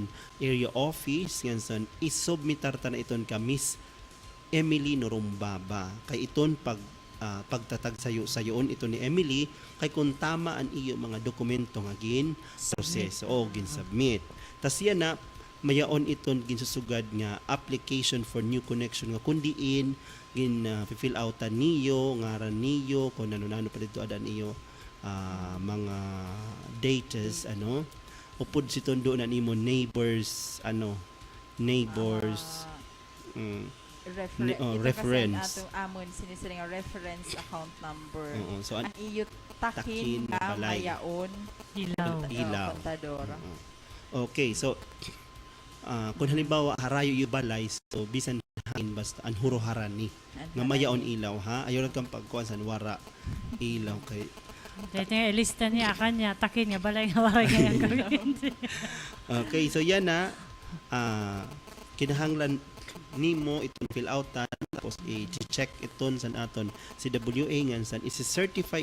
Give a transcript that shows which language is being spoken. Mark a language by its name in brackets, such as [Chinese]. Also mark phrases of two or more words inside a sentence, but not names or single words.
[Waray] area office yan son isubmitar ta na iton ka Miss Emily Norumbaba kay iton pagtatag sayon ito ni Emily kay kung tama ang iyo mga dokumento nga gin proseso o gin submit tas yan na mayaon iton ginsusugad nga [English] application for new connection [Waray] nga kundiin gin fill outan niyo ngaran niyo kung nano pa dito adan iyo mga datas upod siton doon an imo [English] neighbors reference. [Waray] Atong amon sinisira nga [English] reference account number. [Waray] So ang iyo takin nga mayaon ilaw. Kontador. Okay, so kung halimbawa harayo yung balay so bisan hain basta an huroharani nga mayaon ilaw ha ayo lang kang pagkuan san wara ilaw kay dito nga ilista niya kanya takin nga balay nga wara nga kuryente. Okay, so yan na kinahanglan nimo itong fill outan tapos i-check iton san aton CWA nga san isi-certify